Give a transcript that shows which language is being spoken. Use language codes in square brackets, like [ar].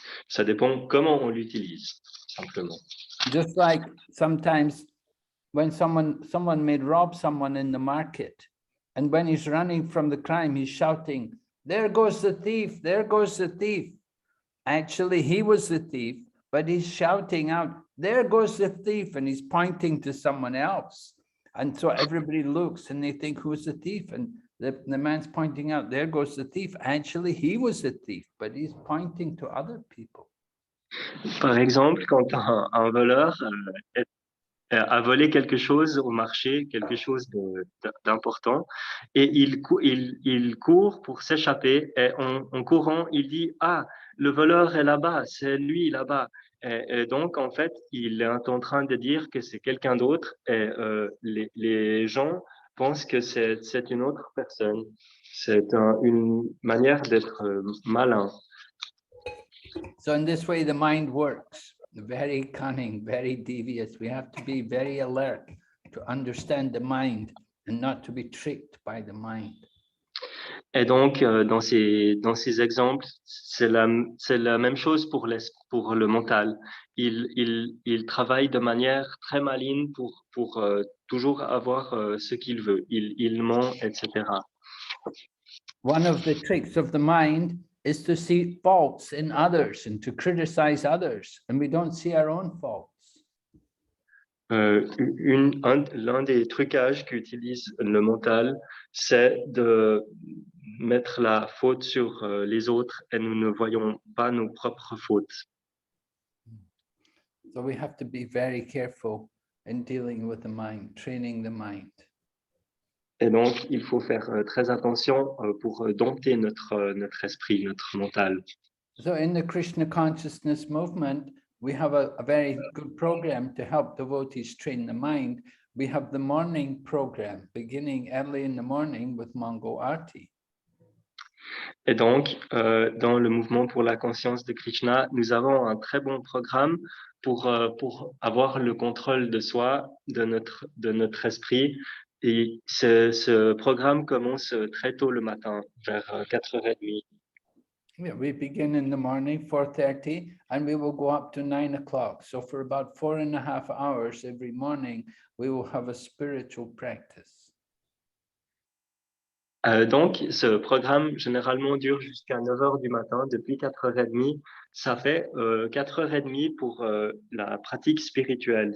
[fr] Ça dépend comment on l'utilise, simplement. [en] Just like sometimes when someone may rob someone in the market, and when he's running from the crime, he's shouting, "There goes the thief, there goes the thief." Actually, he was the thief, but he's shouting out, "There goes the thief," and he's pointing to someone else. And so everybody looks and they think, who's the thief? And the man's pointing out, there goes the thief. Actually, he was the thief, but he's pointing to other people. [fr] Par exemple, quand un voleur a volé quelque chose au marché, quelque chose d'important, et il court pour s'échapper, et en courant, il dit « Ah, le voleur est là-bas, c'est lui là-bas ». Et donc, en fait, il est en train de dire que c'est quelqu'un d'autre, et les gens pensent que c'est une autre personne. C'est une manière d'être malin. [en] So in this way, the mind works. Very cunning, very devious. We have to be very alert to understand the mind and not to be tricked by the mind. [fr] Et donc, dans ces exemples, c'est la même chose pour le mental. Il travaille de manière très maligne pour toujours avoir ce qu'il veut. Il ment, etc. [en] One of the tricks of the mind is to see faults in others and to criticize others, and we don't see our own faults. [fr] L'un des trucages qu'utilise le mental, c'est de mettre la faute sur les autres et nous ne voyons pas nos propres fautes. [en] So we have to be very careful in dealing with the mind, training the mind. [fr] Et donc, il faut faire très attention pour dompter notre esprit, notre mental. [en] So in the Krishna consciousness movement, we have a very good program to help devotees train the mind. We have the morning program beginning early in the morning with Mangal Arti. [fr] Et donc, dans le mouvement pour la conscience de Krishna, nous avons un très bon programme pour avoir le contrôle de soi, de notre esprit. Et ce programme commence très tôt le matin, vers 4h30. [en] Yeah, we begin in the morning, 4:30, and we will go up to 9 o'clock. So for about 4.5 hours every morning, we will have a spiritual practice. [fr] Donc, ce programme généralement dure jusqu'à 9h du matin, depuis 4h30. Ça fait 4h30 pour la pratique spirituelle.